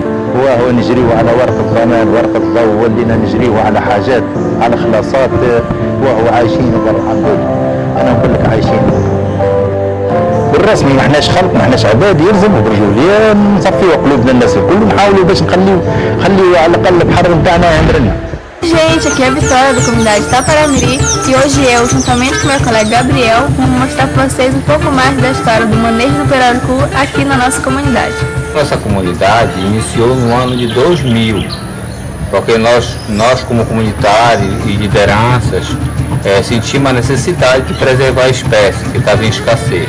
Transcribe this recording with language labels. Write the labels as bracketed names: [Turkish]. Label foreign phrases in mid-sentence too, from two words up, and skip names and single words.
[Arabic] هو نجريو على ورقة ضمان، ورقة ضوء، ولينا نجريو على حاجات، على خلاصات، وهو عايشين برا نقول. انا نقول لك عايشين بالرسمي، ما احناش خلق، ما احناش عباد، يلزم بالرجوليه نصفيو قلوبنا الناس الكل ونحاولوا باش نخليو على الاقل البحر نتاعنا يعمرنا. [Portuguese] Gente, aqui é a Vitória da comunidade Taparamiri e hoje eu, juntamente com meu colega Gabriel, vamos mostrar para vocês um pouco mais da história do manejo do pirarucu aqui na nossa comunidade. Nossa comunidade iniciou no ano de 2000, porque nós como comunitários e lideranças sentimos a necessidade de preservar a espécie que estava em escassez.